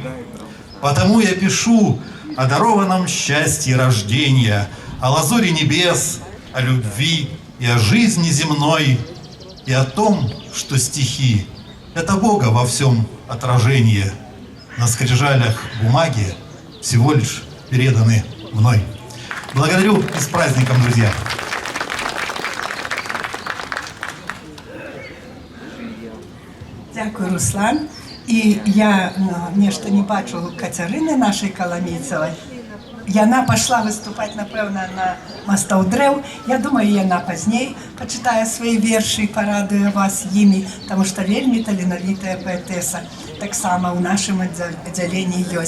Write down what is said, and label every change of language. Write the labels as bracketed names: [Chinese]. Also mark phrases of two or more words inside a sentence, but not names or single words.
[Russian] Потому я пишу о дарованном счастье рождения, о лазуре небес, о любви и о жизни земной, и о том, что стихи — это Бога во всем отражение. На скрижалях бумаги всего лишь переданы мной. Благодарю и с праздником, друзья! [Belarusian] Дякую, Руслан. І я нешта не бачу Кацярыны нашай Каламіцавай. Яна пашла выступаць, напэўна, на Мастаў дрэў. Я думаю, яна пазней пачытае свае вершы і парадуе вас імі, таму што вельмі таленавітая паэтэса таксама ў нашым аддзяленні ёсць.